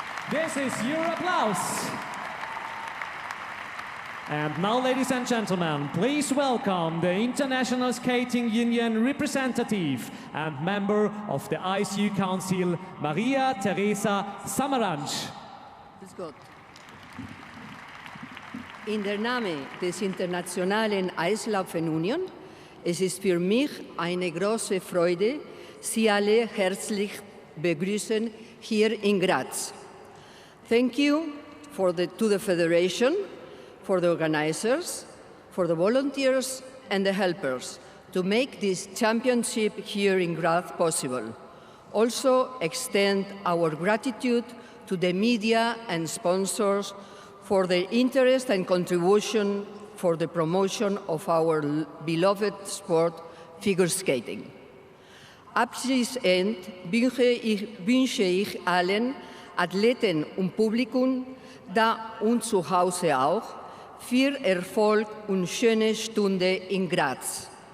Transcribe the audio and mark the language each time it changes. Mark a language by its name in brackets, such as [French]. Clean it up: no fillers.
[English] This is your applause. And now, ladies and gentlemen, please welcome the International Skating Union representative and member of the ISU Council, Maria Teresa Samaranch. [German] Grüß Gott. In der Namen des Internationalen Eislaufenunion, es ist für mich eine große Freude, Sie alle herzlich begrüßen hier in Graz. [English] Thank you to the Federation, for the organizers, for the volunteers and the helpers to make this championship here in Graz possible. Also extend our gratitude to the media and sponsors for their interest and contribution for the promotion of our beloved sport, figure skating. [German] Abschließend wünsche ich allen Athleten und Publikum, da und zu Hause auch, viel Erfolg und schöne Stunde in Graz.